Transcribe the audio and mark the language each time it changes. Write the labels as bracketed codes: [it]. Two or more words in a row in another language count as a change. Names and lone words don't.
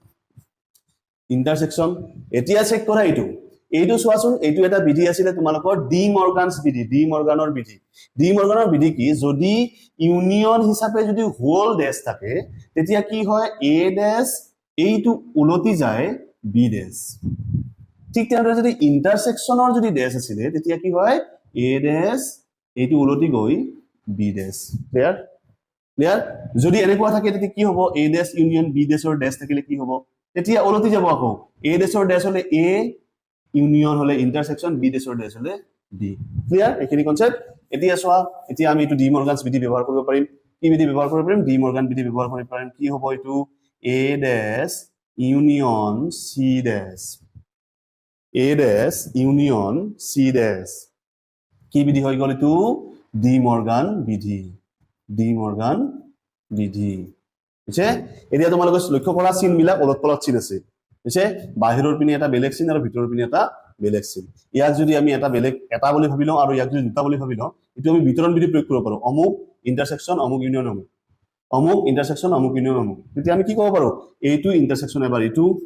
[as] ইন্টারসেকশন এতিয়া চেক কৰা এইটো চোৱাচোন এইটো এটা বিধি আছিল তোমালোকৰ ডি মৰ্গানছ বিধি ডি মৰ্গানৰ বিধি কি যদি ইউনিয়ন হিচাপে যদি [en] whole dash [as] থাকে তেতিয়া কি হয় a ড্যাশ এইটো উলটি যায় b ড্যাশ ঠিক তেনেদৰে যদি ইন্টারসেকশনৰ যদি ড্যাশ আছিল তেতিয়া কি হয় a ড্যাশ এইটো উলটি গৈ b ড্যাশ ক্লিয়াৰ যদি এনেকুৱা থাকে তেতিয়া কি হ'ব [en] a dash union b [as] ড্যাশৰ ড্যাশ থাকিলে কি হ'ব তেতিয়া উলটি যাব আকৌ a ড্যাশৰ ড্যাশ হলে a ইউনিয়ন হলে ইন্টারসেকশন b ড্যাশৰ ড্যাশ হলে b ক্লিয়াৰ এইখিনি কনসেপ্ট এতিয়া চোৱা এতিয়া আমি এইটো ডি মৰ্গানছ বিধি ব্যৱহাৰ কৰিব পাৰিম কি বিধি ব্যৱহাৰ কৰিব পাৰিম ডি মৰ্গান বিধি ব্যৱহাৰ কৰিব পাৰিম কি হ'ব এইটো [en] a dash union c dash a dash union c dash [as] কি বিধি হৈ গল এইটো ডি মৰ্গান বিধি বুঝছে এতিয়া তোমালোকে লক্ষ্য কৰা চিন বিলাক অলপ অলপ চিন আছে বুঝছে বাহিৰৰ পিনে এটা বেলেগ চিন আৰু ভিতৰৰ পিনে এটা বেলেগ চিন ইয়াক যদি আমি এটা বেলেগ এটা বুলি ভাবি লওঁ আৰু ইয়াক যদি দুটা বুলি ভাবি লওঁ এটো আমি বিতৰণ বিধি প্ৰয়োগ কৰিব পাৰো অমুক ইন্টারসেকশন অমুক ইউনিয়ন অমুক ইন্টারসেকশন অমুক ইউনিয়ন অমুক তেতিয়া আমি কি ক'ব পাৰো এইটো ইন্টারসেকশন এবাৰ এইটো